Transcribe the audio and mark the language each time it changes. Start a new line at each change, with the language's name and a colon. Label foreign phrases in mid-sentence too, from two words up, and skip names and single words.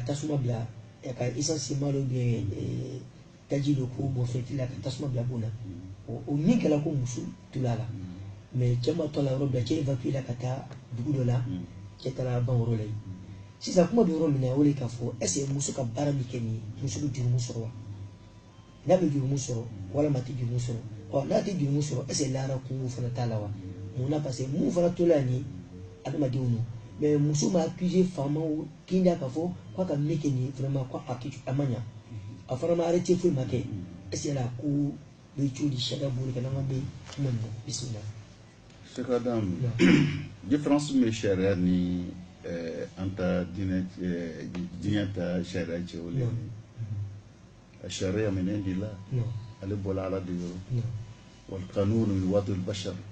Bambara: tasuma bila a ka essence ma dɔ bɛ taji dɔ ko bɔ fɛn la ka tasuma bila bon na o min kɛra ko muso tora a la mais cɛ ma to la yɔrɔ bila cɛ évacué la ka taa dugu dɔ la cɛ taara ban yɔrɔ la yen sisan kuma bɛ yɔrɔ min na o de k'a fɔ
French: est ce que
Bambara: muso ka baara min kɛ nin ye muso bɛ jurumu sɔrɔ wa n'a bɛ jurumu sɔrɔ walima a tɛ jurumu sɔrɔ n'a tɛ jurumu sɔrɔ
French: est ce que
Bambara: lahara kungo fana t'a la wa mun na
French: parce que
Bambara: mun fana tola yan ni adamadenw don mais muso ma accusé faamaw kinda k'a fɔ k'a ka min kɛ nin ye vraiment ko a ma ɲa a fana ma arrêté foyi ma kɛ
French: est ce que
Bambara: la ko bɛ cogo di sariya bolo ka n'an bɛ kuma nin na bisimila. Cheikh Adam différence min bɛ sariya ni an ta diinɛ ta sariya cɛ o le ye sariya
Arabic: من عند الله
Bambara: ale bɔra ala de yɔrɔ
Arabic: والقانون من وضع البشر